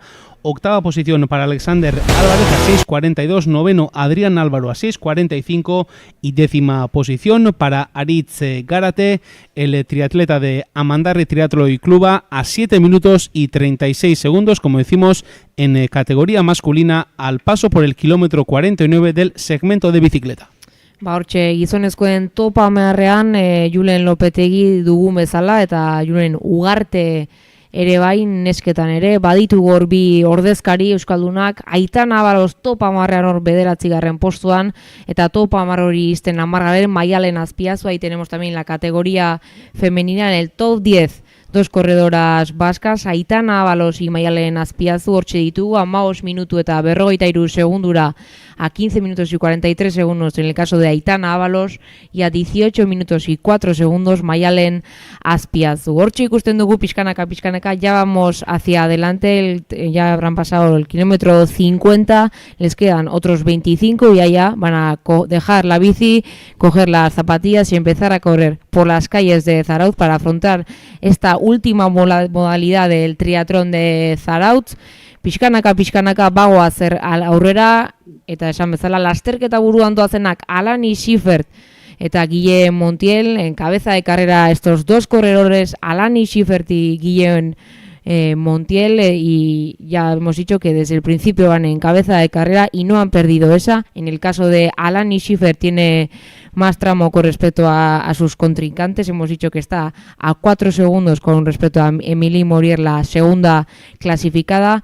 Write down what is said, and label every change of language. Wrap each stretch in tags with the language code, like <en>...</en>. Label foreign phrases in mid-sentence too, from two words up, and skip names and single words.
<es>Octava posición para Alexander Álvarez a 6:42, noveno Adrián Álvaro a 6:45 y décima posición para Aritz Garate, el triatleta de Amandarri Triatloi Cluba, a 7 minutos y 36 segundos, como decimos, en categoría masculina, al paso por el kilómetro 49 del segmento de bicicleta.</es> <eu>Hortxe, gizonezkoen topa meharrean Julen Lopetegi dugun bezala, eta Julen Ugarte ere bai, nesketan ere, baditu hor bi ordezkari euskaldunak, Aitan Abalos topa marrean hor 9. postuan, eta topa mar hori izten 10. Maialen Azpiazu,</eu> <es>ahí tenemos también la categoría femenina en el top 10, dos corredoras vascas, Aitana Ábalos y Maialen Azpiazu</es> <eu>hortxe ditugu, 15 minutu eta 43 segundura</eu> <es>a 15 minutos y 43 segundos en el caso de Aitana Ábalos y a 18 minutos y 4 segundos Maialen Azpiazu.</es> <eu>Hortxe ikusten dugu pixkanaka,</eu> <es>ya vamos hacia adelante, ya habrán pasado el kilómetro 50, les quedan otros 25 y allá van a dejar la bici, coger las zapatillas y empezar a correr por las calles de Zarautz para afrontar esta última modalidad del triatlón de Zarautz.</es> <eu>Pixkanaka bagoa zer aurrera, eta esan bezala lasterketa buruan doazenak Alani Schifert eta Guillem Montiel,</eu> <es>en cabeza de carrera estos dos corredores, Alani Schifert y Guillem Montiel, y ya hemos dicho que desde el principio van en cabeza de carrera y no han perdido esa. En el caso de Alani Schifert tiene más tramo con respecto a sus contrincantes, hemos dicho que está a 4 segundos con respecto a Emilie Morier, la segunda clasificada.</es>